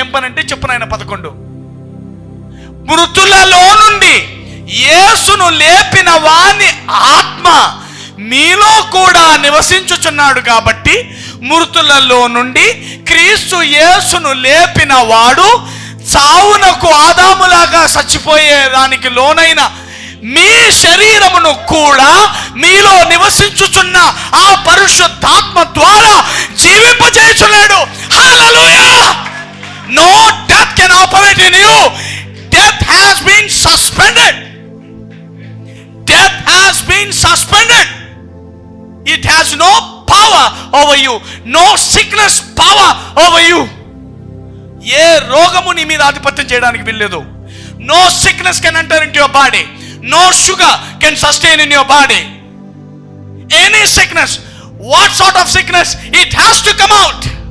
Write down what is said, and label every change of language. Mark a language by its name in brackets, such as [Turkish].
[Telugu] ఏం పని అంటే చెప్పు నాయన 11, మృతులలో నుండి యేసును లేపిన వాని ఆత్మ మీలో కూడా నివసించుచున్నాడు కాబట్టి, మృతులలో నుండి క్రీస్తు యేసును లేపిన వాడు చావునకు ఆదాములాగా చచ్చిపోయేదానికి లోనైన మీ శరీరమును కూడా మీలో నివసించుచున్న ఆ పరిశుద్ధాత్మ ద్వారా జీవింపజేయుచున్నాడు. [English] హల్లెలూయా! No death can operate in you. Death has been suspended. Death has been suspended. It has no power over you. No sickness power over you. [Telugu] ఏ రోగము నీ మీద ఆధిపత్యం చేయడానికి వీల్లేదు. [English] No sickness can enter into your body. No sugar can sustain in your body. Any sickness, what sort of sickness, it has to come out.